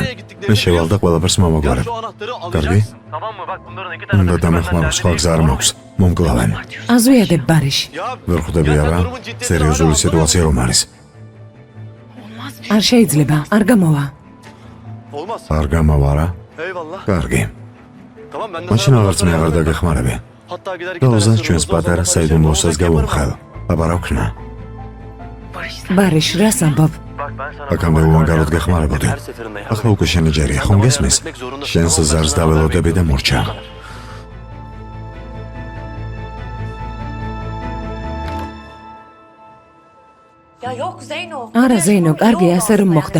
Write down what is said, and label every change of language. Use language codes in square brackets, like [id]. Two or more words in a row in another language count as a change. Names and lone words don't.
[ka] მე შევალ და ყველაფერს მომაგვარებ. კარგი? უნდა დამეხმარო, სხვა გზა არ მაქვს. მომკლავენ. აზვიადებ ბარიშ. ვერ ხვდები არა? სერიოზული სიტუაცია რომ არის. არ შეიძლება, არ გამოვა. [tr] Olmaz. [ka] არ გამავა რა? [tr] Eyvallah. [ka] კარგი. [tr] Tamam ben de [ka] მაშინ აღარც მე აღარ დაგეხმარები. [tr] Hatta gider [ka] და ოზანს ჩვენს პატარა საიდუმლოსას გავუმხელ. აბა რა ვქნა? ბარიშ, რას ამბობ? აქამდე უანგაროდ გეხმარებოდი. ახლა უკვე შენი ჯერია, ხომ გესმის? შენს ზარს დაველოდები და მორჩა. არა ზეინო, კარგი ასე რომ მოხდა.